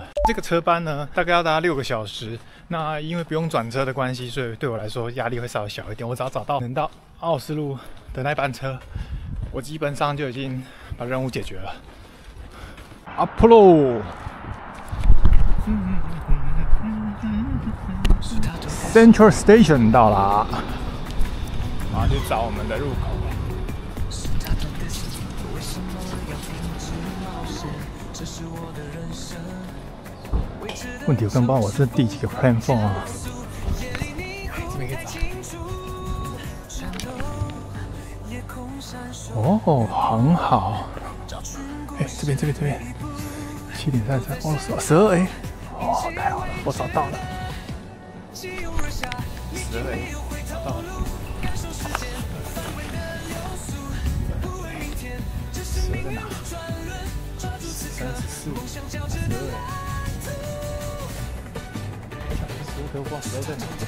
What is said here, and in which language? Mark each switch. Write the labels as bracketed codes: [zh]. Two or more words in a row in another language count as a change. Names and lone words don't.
[zh] 這個車班呢，大概要搭6個小時。那因為不用轉車的關係，所以對我來說壓力會稍微小一點。我只要找到能到奧斯陸的那班車，我基本上就已經把任務解決了。Apollo。Central Station 到啦，马上去找我們的入口。問題我根本不知道我是第幾個 platform 啊？這邊可以找。哦，很好。哎，這邊7點33，12哎，太好了，我找到了。12哎，找到了。12在哪？13、14、12哎。12在哪？